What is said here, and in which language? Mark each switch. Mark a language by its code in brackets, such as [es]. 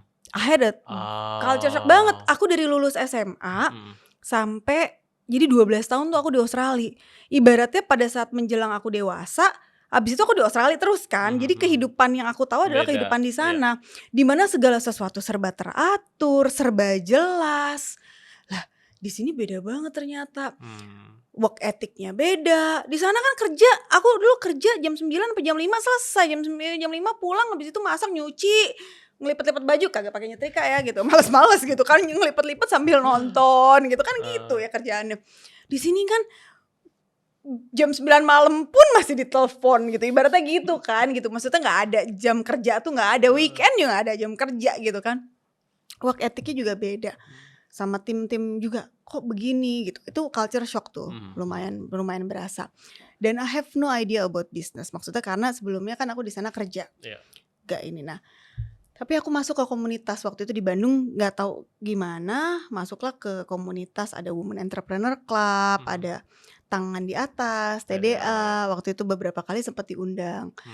[en] I had a culture shock banget. [id] Aku dari lulus SMA sampai jadi 12 tahun tuh aku di Australia. Ibaratnya pada saat menjelang aku dewasa, abis itu aku di Australia terus kan. Jadi kehidupan yang aku tahu adalah kehidupan di sana. Dimana segala sesuatu serba teratur, serba jelas. Lah, di sini beda banget ternyata. Work ethicnya beda. Di sana kan kerja, aku dulu kerja jam 9 sampai jam 5 selesai. Jam 5 pulang, habis itu masak, nyuci, ngelipet-lipet baju, kagak pakai nyetrika ya gitu. Males-males gitu kan, ngelipet-lipet sambil nonton gitu kan gitu ya kerjaannya. Di sini kan jam 9 malam pun masih ditelepon gitu. Ibaratnya gitu kan gitu. Maksudnya enggak ada jam kerja tuh, enggak ada weekend juga enggak ada jam kerja gitu kan. Work ethicnya juga beda. Sama tim-tim juga kok begini gitu. Itu culture shock tuh. Lumayan berasa. [en] Dan I have no idea about business. [id] Maksudnya karena sebelumnya kan aku di sana kerja. Gak ini. Nah, tapi aku masuk ke komunitas waktu itu di Bandung, gak tahu gimana, masuklah ke komunitas, ada Women Entrepreneur Club, ada Tangan di Atas, TDA. Waktu itu beberapa kali sempat diundang.